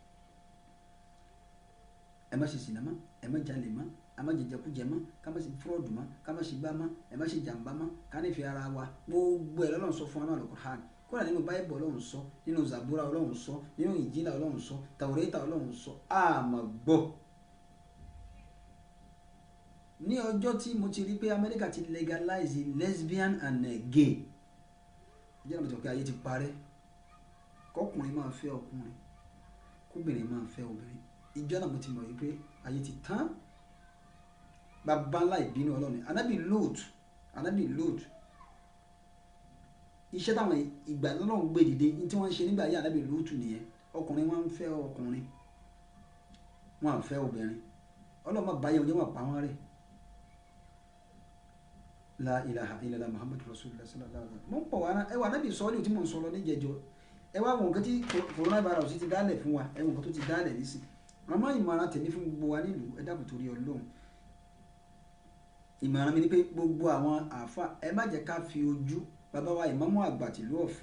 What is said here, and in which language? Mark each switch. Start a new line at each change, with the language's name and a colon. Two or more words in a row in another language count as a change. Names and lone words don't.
Yoruba: ẹ má ṣe sìnà mọ́ ẹ má jalè mọ́ ẹ má jẹjẹkújẹ mọ́ ká má ṣe fúrọ́ọ̀dù mọ́ ká má ṣe gbá mọ́ ẹ má ṣe jàǹbá mọ́ ká nífẹ̀ẹ́ ara wa gbogbo ẹ̀ l'Ọlọ́run sọ fún wa náà Al-Qur'an kódà nínú báyìbù Ọlọ́run sọ nínú Zabura Ọlọ́run sọ nínú Ìnjílà Ọlọ́run sọ Tàwórátà Ọlọ́run sọ àmọ́ gbọ́. ní ọjọ́ tí mo ti rí pé Amẹ́ríkà ti
English: legalize lesbian and gay
Yoruba: ìjọba mi ti wọ́n pé ayé ti parẹ́ kọkùnrin máa fẹ́ ọkùnrin kóbìnrin máa fẹ́ obìnrin ìjọ náà mo ti mọ̀ wípé ayé ti tán bàbá ńlá ìbínú Ọlọ́run Ànábì Lóòt iṣẹ́ táwọn ìgbà Ọlọ́run gbé dìde ní tí wọ́n ń ṣe nígbà ayé Ànábì Lóòt nìyẹn ọkùnrin wọn ń fẹ́ ọkùnrin wọn à fẹ́ obìnrin Ọlọ́run máa báyẹ̀ oúnjẹ wọn pa wọ́n rẹ̀
Arabic: لا إله إلا الله محمد رسول الله صلى الله عليه وسلم
Yoruba: mo ń pọ̀ wá ẹ wà Ànábì sọ́ọ́lì tí mò ń sọ lọ níjẹjọ ẹ wá wọn nǹkan tí coronavirus ti dálẹ̀ fún wa ẹ wọn nǹkan tó ti dálẹ̀ nísìn àmọ́ ìmọ̀ràn tèmi fún gbogbo wa nílùú ẹ dákun torí Ọlọ́run ìmọ̀ràn mi ni pé gbogbo àwọn àáfà ẹ má jẹ́ ká fi ojú bàbá wa ìmámù àgbà tìlú